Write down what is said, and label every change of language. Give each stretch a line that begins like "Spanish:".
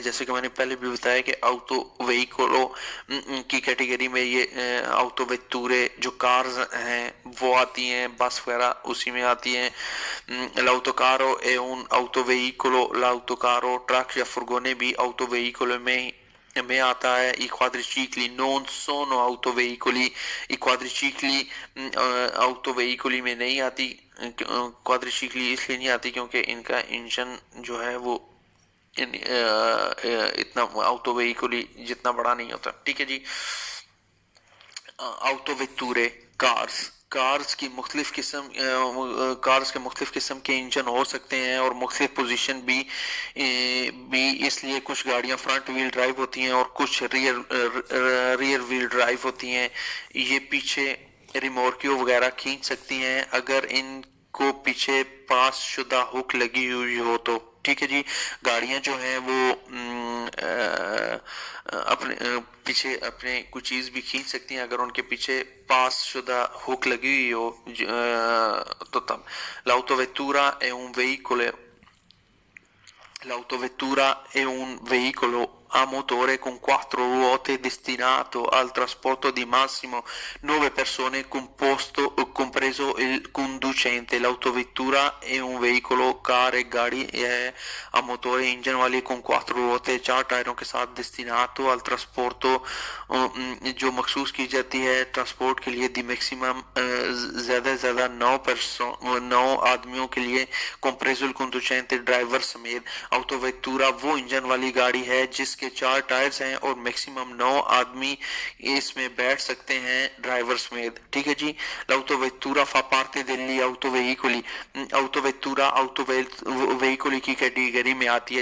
Hindi: जैसे कि मैंने पहले भी बताया कि autoveicolo की कैटेगरी में ये autovetture जो कार्स हैं वो आती हैं, बस वगैरह उसी में आती हैं।
Italian: L'autocaro è un autoveicolo,
Hindi: l'autocaro truck या फुर्गोने भी autoveicolo में आता है।
Italian: I quadricicli non sono autoveicoli, i quadricicli autoveicoli
Hindi: में नहीं आती। क्वाड्रिचिक्ली इसलिए नहीं आती क्योंकि इनका इंजन जो है वो इतना ऑटो व्हीकली जितना बड़ा नहीं होता। ठीक है जी। ऑटो वेतूरे कार्स के मुख्तलिफ किस्म के इंजन हो सकते हैं और मुख्तलिफ पोजीशन भी इसलिए कुछ गाड़ियां फ्रंट व्हील ड्राइव होती हैं और कुछ रियर व्हील ड्राइव होती हैं। ये पीछे रिमोर्कियो वगैरह खींच सकती हैं अगर इनको पीछे पास शुदा हुक लगी हुई हो तो। ठीक है जी। गाड़ियां जो हैं वो अपने पीछे अपने कुछ चीज भी खींच सकती हैं अगर उनके पीछे पास शुदा हुक लगी हुई हो तो तब।
Italian: l'autovettura è un veicolo L'autovettura è un veicolo a motore con 4 ruote destinato al trasporto di massimo 9 persone compreso il conducente। l'autovettura è un veicolo
Hindi: गाड़ी है
Italian: a motore
Hindi: इंजन वाली
Italian: con 4 ruote
Hindi: 4 टायरों के साथ
Italian: destinato al trasporto
Hindi: जो मखसूस की जाती है ट्रांसपोर्ट के लिए दी मैक्सिमम ज्यादा से ज्यादा 9 आदमियों के लिए
Italian: compreso il conducente
Hindi: ड्राइवर समेत। ऑटोवेक्टूरा वो इंजन वाली गाड़ी है जिसके 4 टायर्स हैं और मैक्सिमम 9 आदमी इसमें बैठ सकते हैं ड्राइवर समेत। ठीक है जी।
Italian: l'autovettura fa parte degli autoveicoli,
Hindi: autovettura autoveicoli की कैटेगरी में आती है।